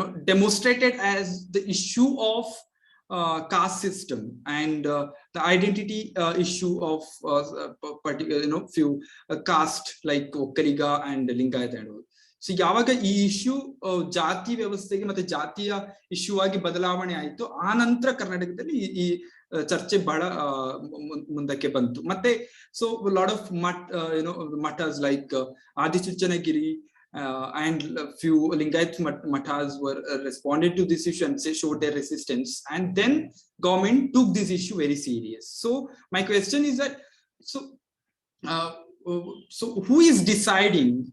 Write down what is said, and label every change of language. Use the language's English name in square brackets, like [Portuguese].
[English] demonstrated as the issue of caste system and the identity issue of particular, few caste like Okkaliga and Lingayat and all. So [Kannada] ಯಾವಾಗ ಈ issue ಜಾತಿ ವ್ಯವಸ್ಥೆಗೆ ಮತ್ತೆ ಜಾತಿಯ issue ಆಗಿ ಬದಲಾವಣೆ ಆಯಿತು, ಆ ನಂತರ ಕರ್ನಾಟಕದಲ್ಲಿ ಈ ಚರ್ಚೆ ಬಹಳ ಮುಂದಕ್ಕೆ ಬಂತು. ಮತ್ತೆ [English] So lot of mathas like Adichunchanagiri and a few Lingayat mathas were responded to this issue and showed their resistance, and then government took this issue very serious. So my question is that so who is deciding?